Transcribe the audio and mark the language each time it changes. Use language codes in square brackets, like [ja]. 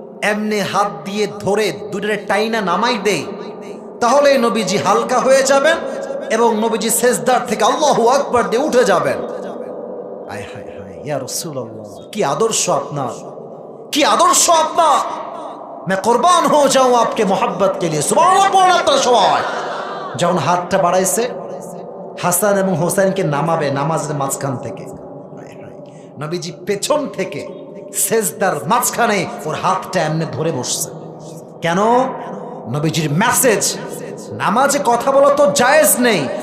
[bn] এমনি হাত দিয়ে ধরে দুটোরে টাইনা নামাই দেই, তাহলে নবীজি হালকা হয়ে যাবেন এবং নবীজি সেজদার থেকে আল্লাহু আকবার দিয়ে উঠে যাবেন। আয় হায় হায় ইয়া রাসূলুল্লাহ, কি আদর্শ আপনার, কি আদর্শ আপনার। [hi] मैं कुर्बान हो जाऊं आपके मोहब्बत के लिए। सुभान अल्लाह। [bn] সবাই যখন হাতটা বাড়াইছে, হাসান এবং হোসেনকে নামাবে নামাজের মাঝখান থেকে, নবীজি পেছন থেকে সেজদার মাঝখানে ওর হাতটা এমনি ধরে বসছে। কেন? নবীজির মেসেজ, নামাজে কথা বলা তো জায়েজ নেই।